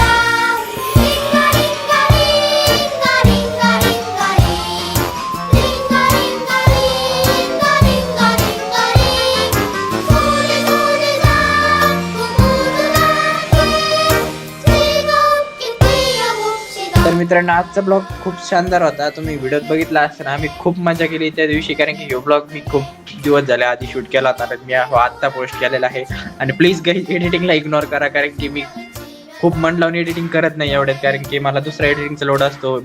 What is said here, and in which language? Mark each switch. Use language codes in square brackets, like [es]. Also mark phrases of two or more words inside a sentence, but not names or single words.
[ko] 링가링가링 링가링가링가링 링가링가링가링가링가링 손을 잡고 모두 함께 즐겁게 뛰어봅시다. [mr] तर मित्रांनो आजचा ब्लॉग खूप शानदार होता. तुम्ही व्हिडिओत बघितला असताना आम्ही खूप मजा केली त्या दिवशी, कारण की हा ब्लॉग मी खूप दिवस झाले आधी शूट केला होता. मी आत्ता पोस्ट केलेला आहे आणि [en] please guys editing-la ignore [mr] करा, कारण की मी खूप मन लावून एडिटिंग करत नाही एवढ्यात, कारण की मला दुसरा [en] editing-cha load [mr] असतो.